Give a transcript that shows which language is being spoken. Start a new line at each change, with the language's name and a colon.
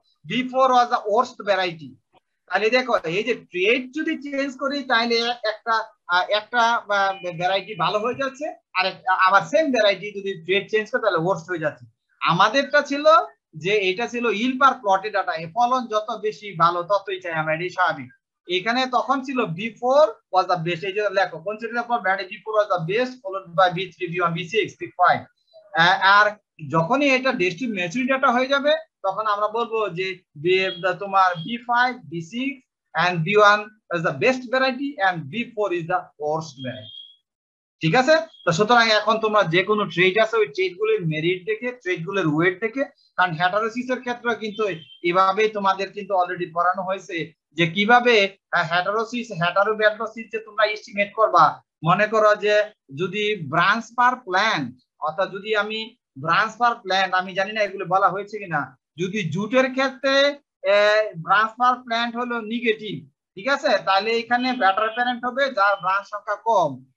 English: B4 was the worst variety।
Bangla: তাহলে দেখো এই যে ট্রেড যদি চেঞ্জ করি তাহলে একটা ভ্যারাইটি ভালো হয়ে যাচ্ছে, আর আবার সেম ভ্যারাইটি যদি ট্রেড চেঞ্জ করে তাহলে ওয়ার্স্ট হয়ে যাচ্ছে। আমাদেরটা ছিল যে এটা ছিল ইল পার প্লটে ডাটা, ফলন যত বেশি ভালো ততই চাই আমরা, এটাই স্বাভাবিক। এখানে তখন ছিল
English: B4 was the best,
Bangla: এই যে লেখো
English: Consider for variety B4 was the best, followed by B3, B1, B6, B5।
Bangla: আর যখনই এটা ডেস্টু ম্যাচুরিটি ডাটা হয়ে যাবে তখন আমরা বলবো যে তোমার
English: B5, B6 and B1 is the best variety and B4 is the worst variety।
Bangla: ঠিক আছে? তো সুতরাং এখন তোমরা যে কোনো ট্রেড আছে ওই ট্রেডগুলোর মেরিট দেখে, ট্রেডগুলোর ওয়েট দেখে, কারণ হেটারোসিসের ক্ষেত্রে কিন্তু এভাবেই তোমাদের কিন্তু অলরেডি পড়ানো হয়েছে যে কিভাবে হেটারোব্যাডোসিস যে তোমরা এস্টিমেট করবা। মনে করো যে যদি ব্রাঞ্চ পার প্ল্যান্ট, অর্থাৎ যদি আমি ব্রাঞ্চ পার প্ল্যান্ট, আমি জানি না এগুলো বলা হয়েছে কিনা, যদি জুটের ক্ষেত্রে ব্রাঞ্চ পার প্ল্যান্ট হলো নেগেটিভ, ঠিক আছে, তাহলে এখানে ব্যাটার প্যারেন্ট হবে যার ব্রাঞ্চ সংখ্যা কম।